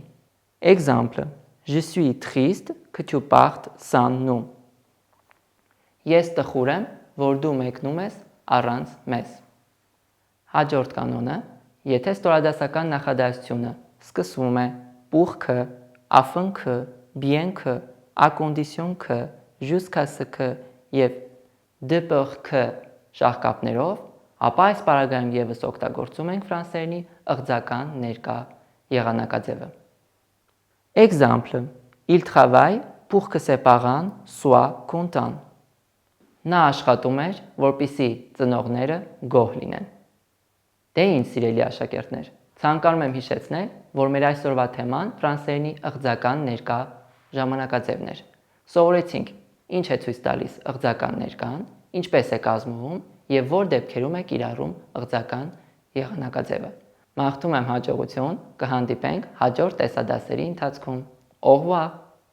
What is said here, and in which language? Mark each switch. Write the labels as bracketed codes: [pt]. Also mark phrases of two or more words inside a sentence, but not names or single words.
[fr] Exemple, je suis triste que tu partes sans nous. [hy] Ես տխուր եմ, որ դու մեկնում ես առանց մեզ։ Հաջորդ կանոնը, եթե ստորադասական նախադասությունը սկսվում է [fr] pour que, afin que, bien que, à condition que, jusqu'à ce que եւ de peur que [hy] շաղկապներով, ապա այս բառագայում եւս օգտագործում ենք ֆրանսերենի ըղձական ներկա եղանակաձևը. [fr] Exemple, il travaille pour que ses parents soient contents. [hy] Նա աշխատում էր, որպեսզի ծնողները գոհ լինեն. Դե ինչ սիրելի աշակերտներ, Ցանկանում եմ հիշեցնել, որ մեր այսօրվա թեման ֆրանսերենի ըղձական ներկա ժամանակաձևն էր։ Սովորեցինք ինչ է ցույց տալիս ըղձական ներկան, ինչպես է կազմվում եւ որ դեպքերում է կիրառում ըղձական եղանակաձևը։ Մաղթում եմ հաջողություն, կհանդիպենք հաջորդ տեսադասերի ընթացքում։ [fr] Au revoir.